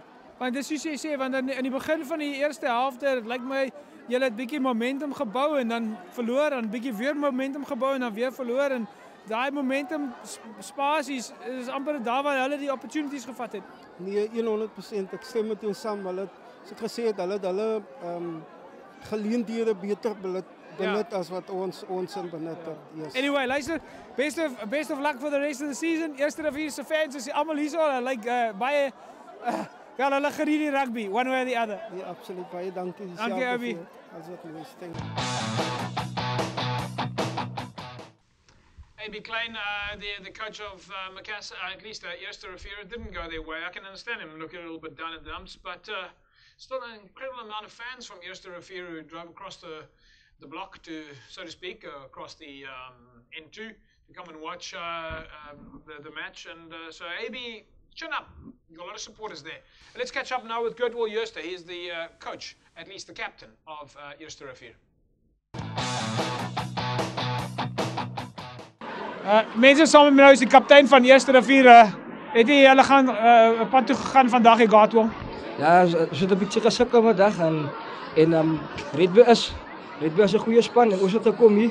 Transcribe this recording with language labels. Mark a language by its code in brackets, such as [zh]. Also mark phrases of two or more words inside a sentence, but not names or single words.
[af] Want dis soos jy sê, want in die begin van die eerste helfte lyk my julle het bietjie momentum gebou en dan verloor, en bietjie weer momentum gebou en dan weer verloor, en daai momentum spasies is amper daar waar hulle die opportunities gevat het. Nee, 100%. Ek stem met jou saam. Hulle, soos ek gesê het, hulle geleenthede beter benut as wat ons in benut het. [en] Yes. [af] Anyway, luister, [en] best of luck for the rest of the season. [af] Eerste Rivier se fans is almal hier so, like baie wel hulle geniet die rugby, [en] one way or the other. [af] Ja, absoluut. Baie dankie. Dankie, Abby. As wat jy sê. A.B. Klein, [en] the coach of Macassar, at least Eerste Rivier, didn't go their way. I can understand him looking a little bit down in the dumps, but still an incredible amount of fans from Eerste Rivier who drove across the block to, so to speak, across the N2 to come and watch the match. And so A.B., chin up. You've got a lot of supporters there. Let's catch up now with Goodwill Jooste. He's the coach, at least the captain of Eerste Rivier. [af] Mense saam met my nou is die kaptein van Eerste Rivier. Het jy hulle gaan pad toe gegaan vandag hier Gatwell? Ja, ons het 'n bietjie gesukkel vandag en Rugby is 'n goeie span en ons het gekom hier.